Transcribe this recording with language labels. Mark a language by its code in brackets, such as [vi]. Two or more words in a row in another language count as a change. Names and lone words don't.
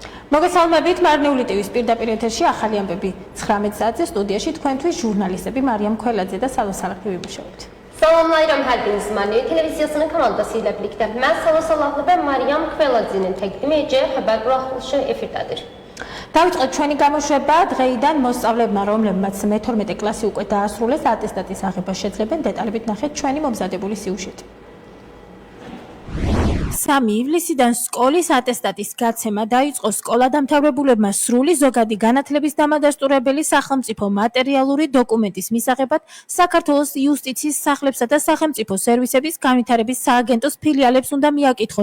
[ka] მოგესალმებით, მარნეული ტივის პირდაპირ ეთერში ახალი ამბები 19 საათზე სტუდიაში თქვენთვის ჟურნალისტები მარიამ ქველაძე და სალო სალახვი ვიმუშავებთ. [az] Salamlayıram hər biriniz Marniyo televiziyasının kanalındası ilə birlikdə. Mən Salo Salahlı və Maryam Kveladzenin təqdim edəcəyi xəbər buraxılışı efirdədir. [ka] დავიწყოთ ჩვენი გამოშვება დღეიდან მოსწავლეებმა, რომლებმაც მე-12 კლასი უკვე დაასრულეს, ატესტატის აღება შეძლებენ. დეტალებით ნახეთ ჩვენი მომზადებული სიუჟეტი. 3 ივლისიდან სკოლის ატესტატის გაცემა დაიწყო სკოლადამთავრებულებმა სრული ზოგადი განათლების დამადასტურებელი სახელმწიფო მატერიალური დოკუმენტის მისაღებად საქართველოს იუსტიციის სახლებსა და სახელმწიფო სერვისების განვითარების სააგენტოს ფილიალებს უნდა მიაკითხონ.